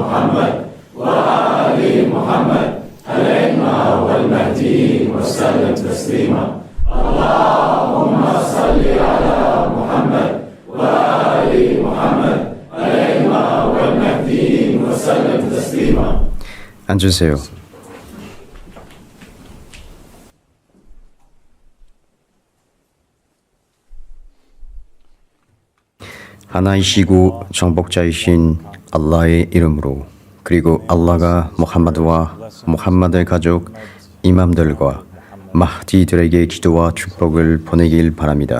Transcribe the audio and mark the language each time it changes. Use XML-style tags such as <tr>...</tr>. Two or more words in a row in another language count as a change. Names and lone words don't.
<ar>محمد وآل محمد الأئمة والمهديين وسلم تسليما اللهم صل على محمد وآل محمد الأئمة والمهديين وسلم تسليما.</ar> <ko>앉으세요. 하나이시고 정복자이신 알라의 이름으로, 그리고 알라가 무함마드와 무함마드의 가족 이맘들과 마흐디들에게 기도와 축복을 보내길 바랍니다.</ko>